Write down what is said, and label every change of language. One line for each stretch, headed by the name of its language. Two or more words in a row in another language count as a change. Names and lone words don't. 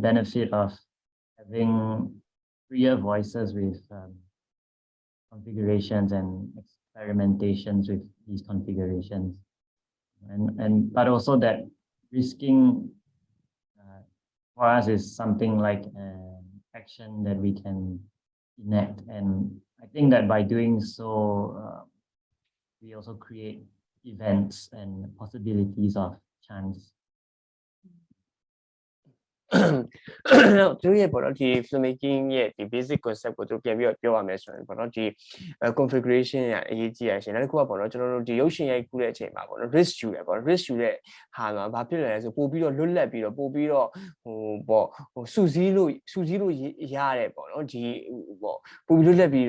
English: benefit of having freer voices with configurations and experimentations with these configurations, but also that risking for us is something like an action that we can enact, and I think that by doing so we also create events and possibilities of chance.
Burmese: သူရဲ့ပေါ့နော်ဒီ filmmaking ရဲ့ဒီ
English: basic concept
Burmese: ကိုသူပြန်ပြီးတော့ပြောရမယ်ဆိုရင်ပေါ့နော်ဒီ configuration ရအရေးကြီးရရှင်နောက်တစ်ခုကပေါ့နော်ကျွန်တော်တို့ဒီရုပ်ရှင်ရိုက်ကူးတဲ့အချိန်မှာပေါ့နော် risk ယူရပေါ့ risk ယူတဲ့ဟာမှာဘာဖြစ်လဲဆိုပို့ပြီးတော့လွတ်လပ်ပြီးတော့ပို့ပြီးတော့ဟိုစူးစီးလို့ရရတယ်ပေါ့နော်ဒီပေါ့ပို့ပြီးလွတ်လပ်ပြီး